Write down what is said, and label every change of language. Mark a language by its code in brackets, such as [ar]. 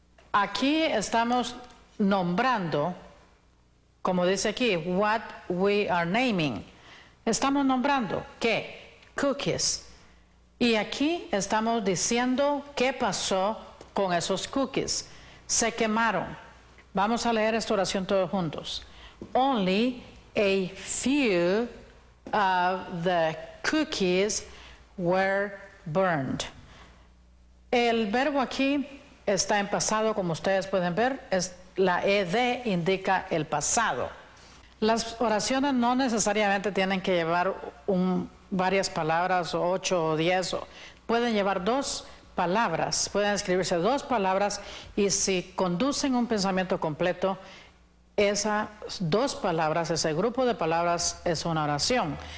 [es] Aquí estamos nombrando, como dice aquí, [en] what we are naming. [es] Estamos nombrando, ¿qué? Cookies. Y aquí estamos diciendo qué pasó con esos cookies. Se quemaron. Vamos a leer esta oración todos juntos. [en] Only a few of the cookies were burned. [es] El verbo aquí está en pasado, como ustedes pueden ver. La ed indica el pasado. Las oraciones no necesariamente tienen que llevar varias palabras, 8 o 10. Pueden llevar 2 palabras, pueden escribirse 2 palabras y si conducen un pensamiento completo, esas 2 palabras, ese grupo de palabras es una oración.